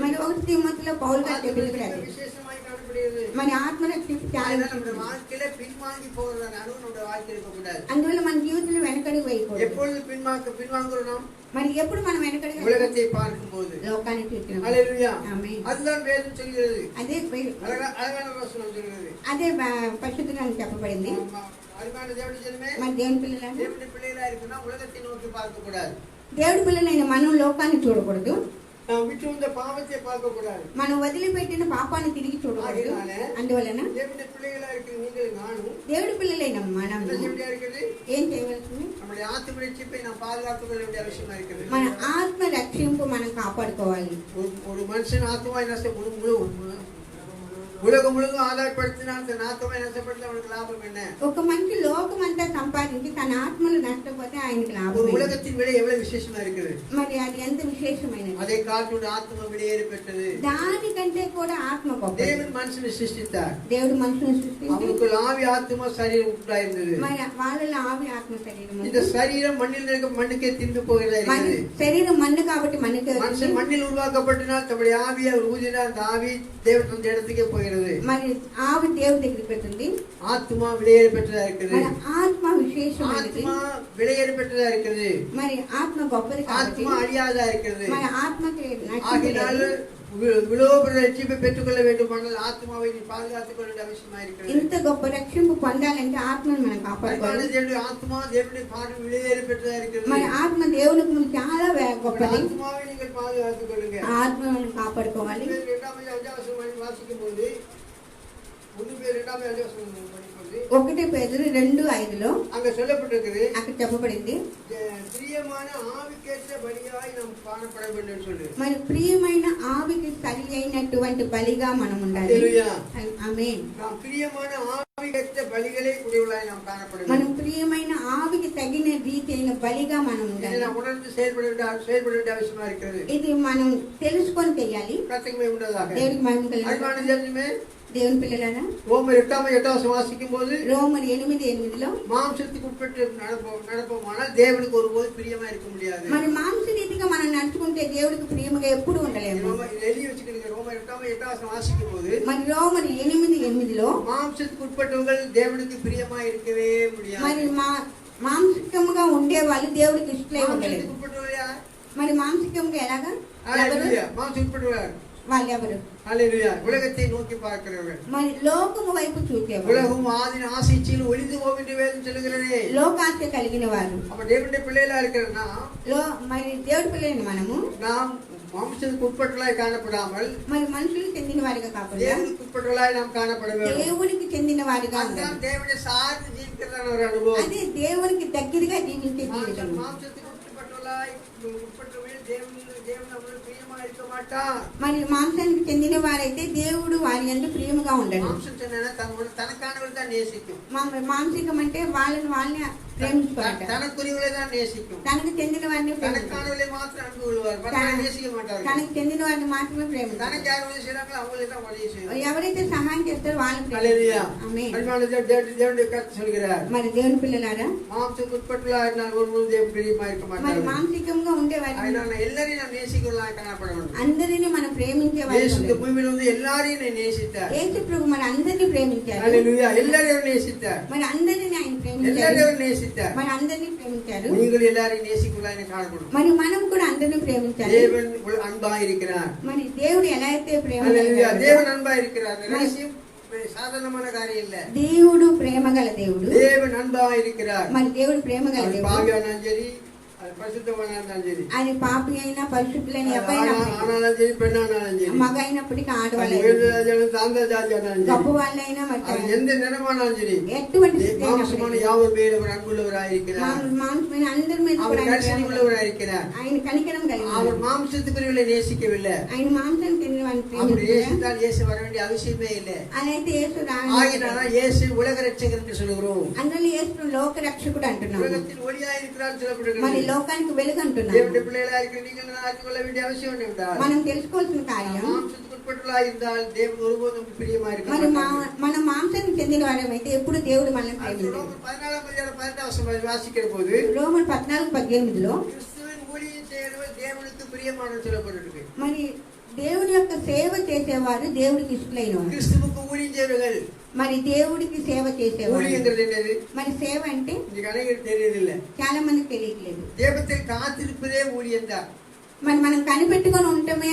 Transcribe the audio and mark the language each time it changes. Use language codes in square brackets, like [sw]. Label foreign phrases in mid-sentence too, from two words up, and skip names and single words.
[te] మరి 1 తిమోతిలో పౌలు గారు చెప్పింది కూడా అదే. [ta] விசேஷமாய் காணப்படுகிறது. [te] మరి ఆత్మరక్షణ చాలా [ta] அதனால நம்முடைய வாழ்க்கையில பின்வாங்கி போகிறதான அனுபவம் நம்முடைய வாழ்க்கையில் இருக்கக்கூடாது. [te] అందువల్ల మన జీవితంలో వెనకడుగు వేయకూడదు. [ta] எப்பொழுது பின்வாங்குறோம்? [te] మరి ఎప్పుడు మనం వెనకడుగు [ta] உலகத்தை பார்க்கும்போது. [te] లోకాన్ని చూసినప్పుడు. [ta] ஹல்லேலூயா. [te] ఆమేన్. [ta] அதுதான் வேதம் சொல்கிறது. [te] అదే [ta] அழகான வசனம் சொல்கிறது. [te] అదే పరిశుద్ధ గ్రంథంలో చెప్పబడింది. [ta] அருமையான தேவனுடைய ஜனமே, [te] మరి దేవుని పిల్లలారా, [ta] தேவனுடைய பிள்ளைகளா இருக்குன்னா உலகத்தை நோக்கி பார்க்க கூடாது. [te] దేవుడి పిల్లలైన మనం లోకాన్ని చూడకూడదు. [ta] நாம் விட்டு வந்த பாவத்தை பார்க்க கூடாது. [te] మనం వదిలిపెట్టిన పాపాన్ని తిరిగి చూడకూడదు. అందువలన [ta] தேவனுடைய பிள்ளைகளா இருக்கிற நீங்கள் நானும் [te] దేవుడి పిల్లలైన మనం [ta] என்ன செய்ய வேண்டியதா இருக்குது? [te] ఏం చేయవలసింది? [ta] நம்முடைய ஆத்ம ரட்சிப்பை நாம் பாதுகாத்துக் கொள்ள வேண்டிய அவசியமா இருக்கிறது. [te] మన ఆత్మ రక్షింపు మనం కాపాడుకోవాలి. [ta] ஒரு மனுஷன் ஆத்மா உலகம் முழுவதும் ஆதாயப்படுத்தினால் தன் ஆத்மாவை நஷ்டப்படுத்த அவனுக்கு லாபம் என்ன? [te] ఒక మనిషి లోకం అంతా సంపాదించి తన ఆత్మను నష్టపోతే ఆయనకి [ta] ஒரு [te] లాభం. [ta] உலகத்தின் விலை எவ்வளவு விசேஷமா இருக்குது. [te] మరి అది ఎంత విశేషమైనది. [ta] அதை காட்டுடைய ஆத்மா விலையேறி பெற்றது. [te] దానికంటే కూడా ఆత్మ గొప్పది. [ta] தேவன் மனுஷனை சிருஷ்டித்தார். [te] దేవుడు మనుషులను సృష్టించి [ta] அவனுக்கு ஆவி ஆத்மா சரீரம் உண்டாயிருந்தது. [te] మరి వాళ్ళలో ఆవి ఆత్మ శరీరం ఉంది. [ta] இந்த சரீரம் மண்ணில் இருக்க மண்ணுக்கே தின்று போகிறதா [te] మన [ta] இருக்குது. [te] శరీరం మన్ను కాబట్టి మనకి [ta] மனுஷன் மண்ணில் உருவாக்கப்பட்டனால் தம்முடைய ஆவியை அவர் ஊதினால் அந்த ஆவி தேவன் அந்த இடத்துக்கே போகிறது. [te] మరి ఆవి దేవుడి దగ్గరికి పెడుతుంది. [ta] ஆத்மா விலையேறி பெற்றதா இருக்குது. [te] మన ఆత్మ విశేషమైనది. [ta] ஆத்மா விலையேறி பெற்றதா இருக்குது. [te] మరి ఆత్మ గొప్పది కాబట్టి [ta] ஆத்மா அழியாதா இருக்கிறது. [te] మన ఆత్మకి [ta] ஆகினால் [te] నచ్చింది. [ta] விலோப ரட்சிப்பை பெற்றுக்கொள்ள வேண்டுமானால் ஆத்மாவை நீ பாதுகாத்துக் கொள்ள வேண்டிய அவசியமா இருக்கிறது. [te] ఇంత గొప్ప రక్షింపు పొందాలంటే ఆత్మను మనం కాపాడుకోవాలి. [ta] தேவனுடைய ஆத்மா தேவனுடைய பார்வை விலையேறி பெற்றதா இருக்கிறது. [te] మన ఆత్మ దేవునికి ముందు చాలా గొప్పది. [ta] ஆத்மாவை நீங்கள் பாதுகாத்துக் கொள்ளுங்க. [te] ఆత్మను మనం కాపాడుకోవాలి. [ta] 2 அத்தியாயம் வாசிக்கும் போது 1 பேர் 2 அத்தியாயம் படிக்கும்போது [te] 1 పేతురు 2:5లో [ta] அங்க சொல்லப்பட்டிருக்குது, [te] అక్కడ చెప్పబడింది, [ta] பிரியமான ஆவிக்கேற்ற பலியாய் நாம் காணப்பட வேண்டும் சொல்லு. [te] మరి ప్రియమైన ఆవికి సరి అయినటువంటి బలిగా మనం ఉండాలి. హల్లెలూయా. ఆమేన్. [ta] நாம் பிரியமான ஆவிக்கேற்ற பலிகளை உடையவளாய் நாம் காணப்பட [te] మనం [ta] வேண்டும். [te] ప్రియమైన ఆవికి తగిన రీతి అయిన బలిగా మనం [ta] இதை [te] ఉండాలి. [ta] நாம் உணர்ந்து செயல்பட வேண்டிய அவசியமா இருக்கிறது. [te] ఇది మనం తెలుసుకొని చేయాలి. [ta] கர்த்தருக்கு உண்டதாக. [te] దేవుడికి మహిమ కలుగును. [ta] அருமையான தேவனே, [te] దేవుని పిల్లలారా, [ta] ரோமர் 8 வாசிக்கும் போது [te] రోమరు 8:8లో [ta] மாம்சத்துக்கு உட்பட்டு நடப்போமானால் தேவனுக்கு ஒருபோது பிரியமா இருக்க முடியாது. [te] మరి మాంస రీతిగా మనం నడుచుకుంటే దేవుడికి ప్రియముగా ఎప్పుడు ఉండలేము. [ta] எழுதி வச்சுக்கிறீங்க. ரோமர் 8 வாசிக்கும் போது [te] మరి రోమరు 8:8లో [ta] மாம்சத்துக்கு உட்பட்டவர்கள் தேவனுக்கு பிரியமா இருக்கவே முடியாது. [te] మరి మాంసికముగా ఉండే వాళ్ళు దేవుడికి ఇష్టలై ఉండలేరు. [ta] மாம்சத்துக்கு உட்பட்டவர்கள் யார்? [te] మరి మాంసికంగా ఎలాగా? [ta] ஹல்லேலூயா. மாம்சத்துக்கு உட்பட்டவர்கள் [te] వాళ్ళు ఎవరు? [ta] ஹல்லேலூயா. உலகத்தை நோக்கி பார்க்கிறவர்கள். [te] మరి లోకము వైపు చూసేవారు. [ta] உலகம் ஆதின ஆசைச்சில் ஒளிந்து போகும் என்று வேதம் சொல்லுகிறதே. [te] లోకాశ కలిగిన వారు. [ta] அப்ப தேவனுடைய பிள்ளைகளா இருக்கிறனா [te] మరి దేవుడి పిల్లలైన మనము [ta] நாம் மாம்சத்துக்கு உட்பட்டவர்களாய் காணப்படாமல் [te] మరి మనుషులకు చెందిన వారిగా కాకుండా [ta] தேவனுக்கு உட்பட்டவர்களாய் நாம் காணப்பட வேண்டும். [te] దేవునికి చెందిన వారిగా ఉండాలి. [ta] அதுதான் தேவனை சார்ந்து ஜீவிக்கிறதான ஒரு அனுபவம். [te] అదే దేవునికి దగ్గరగా జీవించే జీవితం. [ta] மாம்சத்துக்கு உட்பட்டவர்களாய் உட்பட்டவர்கள் தேவன் அவர்கள் பிரியமா இருக்க மாட்டார். [te] మరి మాంసానికి చెందిన వారైతే దేవుడు వారి యందు ప్రియముగా ఉండడు. [ta] மாம்சம் சொன்னா தனக்கானவர்கள் தான் நேசிக்கும். [te] మాంసికం అంటే వాళ్ళని ప్రేమించుకోవాలి. [ta] தனக்குரியவர்களை தான் நேசிக்கும். [te] తనకు చెందిన వారిని [ta] தனக்கானவர்களை மாத்திரம் அன்பு கொள்வார். மற்றவர்களை நேசிக்க மாட்டார்கள். [te] తనకు చెందిన వారిని మాత్రమే ప్రేమిస్తారు. [ta] தனக்கு யார் உதவி செய்யறாங்களோ அவங்களே தான் உதவி செய்வார். [te] ఎవరైతే సహాయం చేస్తారో వాళ్ళు [ta] ஹல்லேலூயா. [te] ఆమేన్. [ta] அன்பான தேவனுடைய கர்த்தர் சொல்கிறார், [te] మరి దేవుని పిల్లలారా, [ta] மாம்சத்துக்கு உட்பட்டவர்களாய் இருந்தால் ஒருவரும் தேவன் பிரியமா இருக்க [te] మరి [ta] மாட்டார்கள். [te] మాంసికంగా ఉండేవారు [ta] அதனால எல்லாரையும் நாம் நேசிக்கிறவர்களாய் காணப்பட வேண்டும். [te] అందరినీ మనం ప్రేమించే [ta] இயேசு இந்த [te] వాళ్ళు. [ta] பூமியில் வந்து எல்லாரையும் நேசித்தார். [te] యేసు ప్రభు మరి అందరినీ ప్రేమించారు. [ta] ஹல்லேலூயா. எல்லாரையும் நேசித்தார். [te] మరి అందరినీ ఆయన ప్రేమించారు. [ta] எல்லாரையும் நேசித்தார். [te] మరి అందరినీ ప్రేమించారు. [ta] நீங்கள் எல்லாரையும் நேசிக்கிறவர்களாய் காணப்படும். [te] మరి మనం కూడా అందరినీ ప్రేమించాలి. [ta] தேவன் அன்பா இருக்கிறார். [te] మరి దేవుడు ఎలా అయితే [ta] ஹல்லேலூயா. [te] ప్రేమించారు, [ta] தேவன் அன்பா இருக்கிறார். ரகசியம் சாதாரணமான காரியம் இல்ல. [te] దేవుడు ప్రేమగల దేవుడు. [ta] தேவன் அன்பா இருக்கிறார். [te] మరి దేవుడు ప్రేమగల [ta] அவர் [te] దేవుడు. [ta] பாவியானாலும் சரி, அது பரிசுத்தவானா இருந்தாலும் சரி, [te] ఆయన పాపి అయినా పరిశుద్ధులైన [ta] அது [te] ఎవరైనా [ta] ஆனாலும் சரி, பெண்ணானாலும் சரி, [te] మగ అయినప్పటికీ [ta] அது [te] ఆడవాళ్ళు [ta] உயர்ந்ததாலும் தாழ்ந்த ஜாதியானாலும் [te] గొప్ప [ta] சரி, [te] వాళ్ళైనా [ta] அது [te] మరి [ta] எந்த நிறமானாலும் சரி, [te] ఎటువంటి స్థితి [ta] மாம்சமான [te] అయినప్పటికీ, [ta] யாவர் மேல் அவர் அன்புள்ளவராய் இருக்கிறார். [te] మాంసమైన అందరి మీద [ta] அவர் [te] కూడా ఆయన [ta] கரிசனை [te] ప్రేమ [ta] உள்ளவராய் இருக்கிறார். [te] ఆయన కనికరం కలిగి [ta] அவர் மாம்சத்துக்குரியவர்களை நேசிக்கவில்லை. [te] ఆయన మాంసానికి చెందిన వారిని [ta] அப்படி [te] ప్రేమించారు. [ta] நேசித்தால் இயேசு வர வேண்டிய அவசியமே இல்லை. [te] అలాగే యేసు [ta] ஆகினால இயேசு உலக ரட்சகர் என்று சொல்கிறோம். [te] అందులో యేసు లోక రక్షకుడు అంటున్నాము. [ta] உலகத்தில் ஒளியாய் இருக்கிறார் [te] మరి [ta] சொல்லப்படுகிறது. [te] లోకానికి వెలుగు అంటున్నాము. [ta] தேவனுடைய பிள்ளைகளா இருக்கிற நீங்கள் அறிந்து கொள்ள வேண்டிய அவசியம் என்னவென்றால், [te] మనం తెలుసుకోవాల్సిన కార్యం, [ta] மாம்சத்துக்கு உட்பட்டவர்களாய் இருந்தால் தேவன் ஒருபோதும் பிரியமா இருக்க [te] మరి [ta] மாட்டார். [te] మన మాంసానికి చెందిన వారమైతే ఎప్పుడు దేవుడు మనల్ని ప్రేమించాడు. [ta] ரோமர் 14:18 வாசிக்கிற போது [te] రోమర్ 14:18లో [ta] கிறிஸ்துவின் ஊழியம் செய்கிறவர் தேவனுக்கு பிரியமானவர் சொல்லப்பட்டிருக்கு. [te] మరి దేవుని యొక్క సేవ చేసేవారు దేవుడికి ఇష్టలైన వారు. [ta] கிறிஸ்துவுக்கு ஊழியம் செய்வர்கள். [te] మరి దేవుడికి సేవ చేసేవారు. [ta] ஊழியங்கிறது என்னது? [te] మరి సేవ అంటే [ta] இன்னைக்கு அனைவருக்கு தெரியறதில்ல. [te] చాలా మందికి తెలియట్లేదు. [ta] தேவத்தை காத்திருப்பதே ஊழியம் தான். [te] మరి మనం కనిపెట్టుకొని ఉండటమే,